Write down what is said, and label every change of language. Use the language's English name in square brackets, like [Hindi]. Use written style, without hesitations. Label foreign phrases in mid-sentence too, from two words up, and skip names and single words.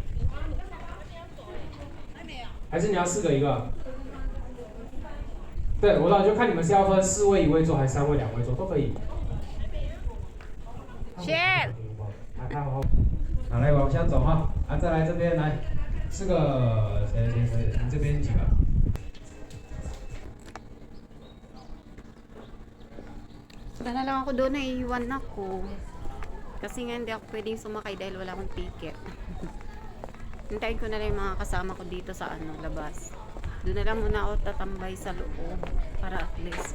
[Chinese] 来，你们这边来，2位谁？ 还是你要4个一个？对，我老就看你们是要分4位1位坐，还是3位2位坐，都可以。 Share。还好。好，来往下走哈，再来这边来，4个谁？你这边几个？ [Filipino] Wala lang ako doon, naiiwan ako. Kasi nga hindi ako pwedeng sumakay dahil wala akong ticket. Hintayin ko na lang yung mga kasama ko dito sa labas. Doon na lang muna ako tatambay sa loob para at least.